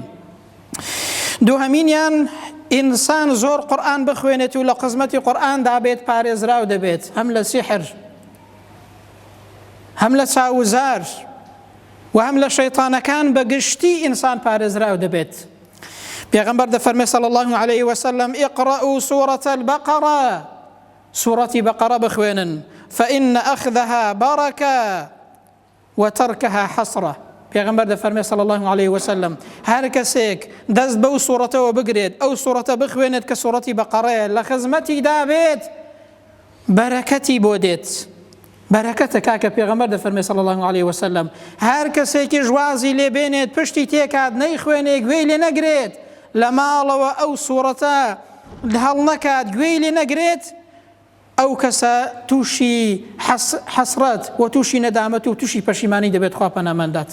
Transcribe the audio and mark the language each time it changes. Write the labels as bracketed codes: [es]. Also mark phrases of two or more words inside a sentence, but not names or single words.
[ckb] دووهەمینیان ئینسان زۆر قورئان بخوێنێت و لە قزمەتی قورئاندا بێت پارێزراو دەبێت، هەم لە سیحر هەم لە چاوزار و هەم لە شەیطانەکان بەگشتی ئینسان پارێزراو دەبێت. پێغەمبەر دەفەرمێ [ar] صلی الله عليه وسلم اقرأوا سورة البقرة، [ckb] سورەتی بەقەرە بخوێنن، [ar] فإن أخذها بركة وتركها حسرة. [ckb] پێغەمبەر دەفەرمێ [ar] صلی الله عليه وسلم [ckb] هەر کەسێک دەست بەو سورەتەوە بگرێت، ئەو سورەتە بخوێنێت کە سورەتی بەقەرەیە، لە خزمەتیدا بێت، بەرەکەتی بۆ دێت. بەرەکەتە کاکە پێغەمبەر دەفەرمێ [ar] صلی الله عليه وسلم [ckb] هەر کەسێکی ژوازی لێ بێنێت پشتی تێکات نەیخوێنێ گوێی لێ نەگرێت، لە ماڵەوە ئەو سورەتە هەڵ نەکات گوێی لێ نەگرێت، ئەو کەسە تووشی حەسرەت و تووشی نەدامەت و تووشی پەشیمانی دەبێت خوا پەناماندات.